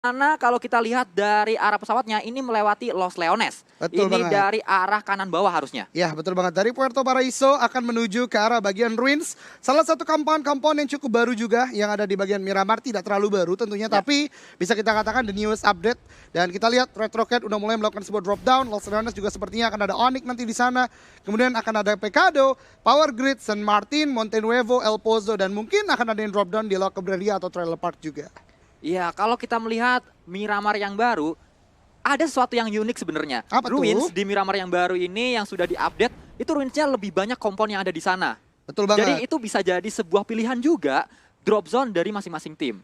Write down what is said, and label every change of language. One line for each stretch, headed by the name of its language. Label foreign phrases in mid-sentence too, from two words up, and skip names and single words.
Indonesian: Karena kalau kita lihat dari arah pesawatnya ini melewati Los Leones. Betul Ini banget. dari arah kanan bawah harusnya. Ya, betul banget. Dari Puerto Paraiso akan menuju ke arah bagian Ruins. Salah satu compound-compound yang cukup baru juga yang ada di bagian Miramar. Tidak terlalu baru tentunya, Ya. tapi bisa kita katakan
English: the newest update.
Indonesian: Dan kita lihat Red Rocket udah mulai melakukan sebuah
English: drop down.
Indonesian: Los Leones juga sepertinya akan ada Onyx nanti di sana. Kemudian akan ada Pecado, Power Grid, San Martin, Monte Nuevo, El Pozo, dan mungkin akan ada yang
English: drop down
Indonesian: di La Cabrera atau Trailer Park juga. Iya, kalau kita melihat Miramar yang baru, ada sesuatu yang unik sebenarnya. Apa tuh? Ruins di Miramar yang baru ini yang sudah diupdate, itu ruinsnya lebih banyak kompon yang ada di sana. Betul banget. Jadi itu bisa jadi sebuah pilihan juga
English: drop zone
Indonesian: dari masing-masing tim.